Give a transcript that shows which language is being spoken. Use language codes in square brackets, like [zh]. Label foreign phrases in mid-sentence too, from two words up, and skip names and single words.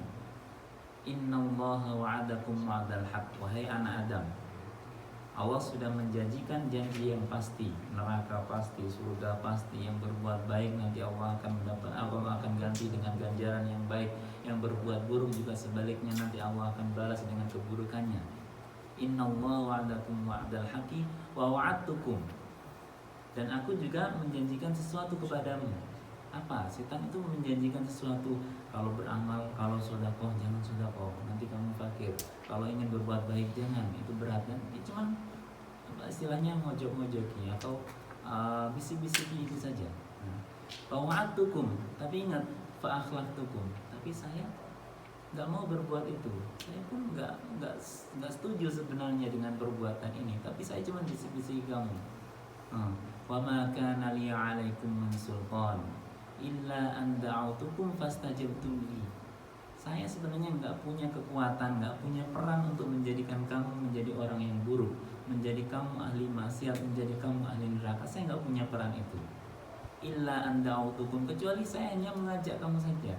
[ar] إن الله وعدكم وعد الحق, [id] wahai anak Adam, Allah sudah menjanjikan janji yang pasti, neraka pasti, surga pasti, yang berbuat baik nanti Allah akan ganti dengan ganjaran yang baik, yang berbuat buruk juga sebaliknya nanti Allah akan balas dengan keburukannya. [ar] إن الله وعدكم وعد الحق ووعدتكم, [id] dan aku juga menjanjikan sesuatu kepadamu. Apa? Setan itu menjanjikan sesuatu. Kalau beramal, kalau sedekah jangan sedekah, nanti kamu fakir. Kalau ingin berbuat baik jangan, itu berat kan? Itu cuman istilahnya ngojok-ngojoki atau bisik-bisiki itu saja. Fa'wa'adtukum, tapi ingat fa'akhlaftukum, tapi saya nggak mau berbuat itu. Saya pun nggak setuju sebenarnya dengan perbuatan ini, tapi saya cuma bisik-bisiki kamu. [ar] وما كان لي عليكم من سلطان إلا أن دعوتكم فاستجبتم لي. [id] Saya sebenarnya nggak punya kekuatan, nggak punya peran untuk menjadikan kamu menjadi orang yang buruk, menjadi kamu ahli maksiat, menjadi kamu ahli neraka. Saya nggak punya peran itu. [ar] إلا أن دعوتكم, [id] kecuali saya hanya mengajak kamu saja.